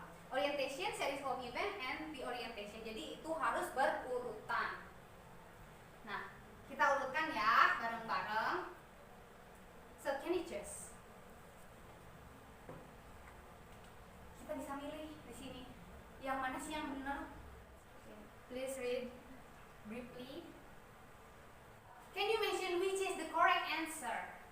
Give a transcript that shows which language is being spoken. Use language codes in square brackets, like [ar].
[en] Orientation, series of event, and reorientation. [id] Jadi itu harus berurutan. Nah, kita urutkan ya bareng-bareng. So can you choose? Kita bisa milih di sini. Yang mana sih yang benar? [en] Please read briefly. Can you mention which is the correct answer?